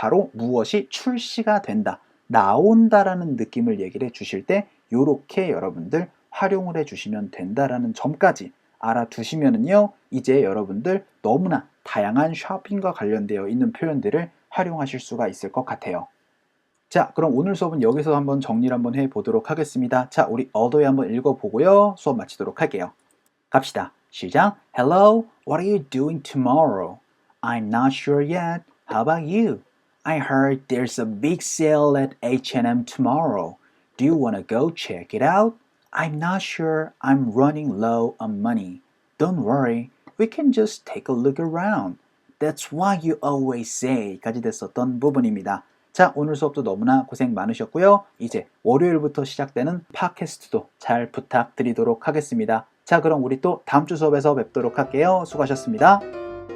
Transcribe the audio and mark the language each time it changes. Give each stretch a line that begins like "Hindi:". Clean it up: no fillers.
Korean: 바로 무엇이 출시가 된다, 나온다라는 느낌을 얘기를 해주실 때 이렇게 여러분들 활용을 해주시면 된다라는 점까지 알아두시면은요 이제 여러분들 너무나 다양한 쇼핑과 관련되어 있는 표현들을 활용하실 수가 있을 것 같아요. 자, 그럼 오늘 수업은 여기서 한번 정리를 한번 해보도록 하겠습니다. 자, 우리 어도에 한번 읽어보고요 수업 마치도록 할게요. 갑시다. 시작.
English: Hello, what are you doing tomorrow? I'm not sure yet. How about you? I heard there's a big sale at H&M tomorrow. Do you want to go check it out? I'm not sure. I'm running low on money. Don't worry. We can just take a look around. That's what you always say.
Korean: 까지 됐었던 부분입니다. 자, 오늘 수업도 너무나 고생 많으셨고요. 이제 월요일부터 시작되는 팟캐스트도 잘 부탁드리도록 하겠습니다. 자, 그럼 우리 또 다음 주 수업에서 뵙도록 할게요. 수고하셨습니다.